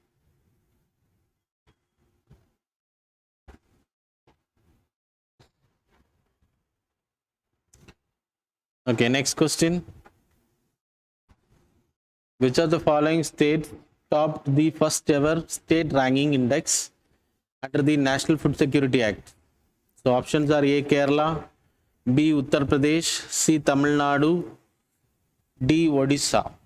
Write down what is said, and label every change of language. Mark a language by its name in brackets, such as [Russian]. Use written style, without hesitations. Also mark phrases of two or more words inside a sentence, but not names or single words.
[English] Okay, next question. Which of the following states topped the first ever state ranking index under the National Food Security Act? So options are A Kerala, B Uttar Pradesh, C Tamil Nadu, D Odisha.